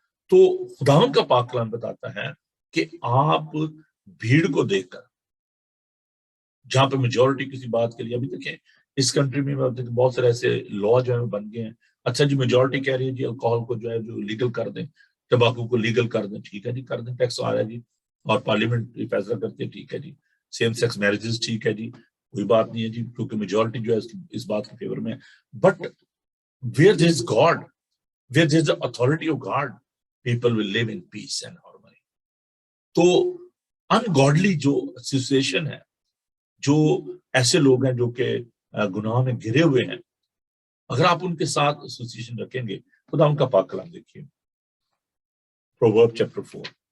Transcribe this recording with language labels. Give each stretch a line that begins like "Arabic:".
Urdu: تو خداوند کا پاک کلام بتاتا ہے کہ آپ بھیڑ کو دیکھ کر، جہاں پہ میجورٹی کسی بات کے لیے، ابھی دیکھیں اس کنٹری میں بہت سارے ایسے لا جو ہے بن گئے ہیں. اچھا جی میجورٹی کہہ رہی ہے جی الکوہل کو جو ہے جو لیگل کر دیں، تمباکو کو لیگل کر دیں، ٹھیک ہے جی کر دیں، ٹیکس آ رہا ہے جی، اور پارلیمنٹ فیصلہ کرتے ہیں، ٹھیک ہے جی. سیم سیکس میرجز ٹھیک ہے جی، کوئی بات نہیں ہے جی، کیونکہ میجورٹی جو ہے اس بات کے فیور میں.
English: But where there is God, where there is the authority of God, people will live in peace and harmony.
Urdu: تو ان گاڈلی جو ایسوسیشن ہے، جو ایسے لوگ ہیں جو کہ گناہ میں گرے ہوئے ہیں، اگر آپ ان کے ساتھ ایسوسیشن رکھیں گے، خدا ان کا پاک کلام دیکھیے پروورب چیپٹر 4.